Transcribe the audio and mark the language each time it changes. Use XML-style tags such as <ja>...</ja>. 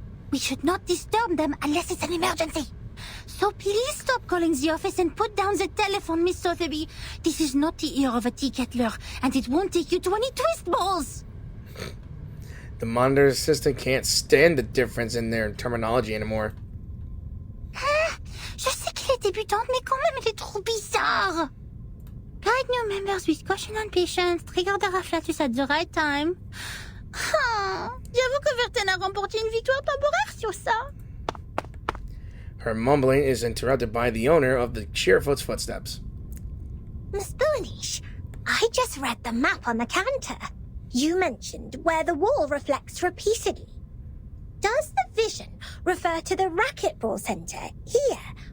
<en>We should not disturb them unless it's an emergency. So please stop calling the office and put down the telephone, Miss Sotherby. This is not the ear of a tea kettler, and it won't take you to any twist balls. The monitor assistant can't stand the difference in their terminology anymore.</en> <fr>Je sais qu'il est débutant, mais quand même il est trop bizarre.</fr> <en>Guide new members with caution on patience. Trigger the afflatus at the right time.</en> <fr>J'avoue que Verten a remporté une victoire temporaire sur ça.</fr> <en>Her mumbling is interrupted by the owner of the Cheerfoot's footsteps. Miss Boonish, I just read the map on the counter. You mentioned where the wall reflects repeatedly. Does the vision refer to the racquetball center here?</en>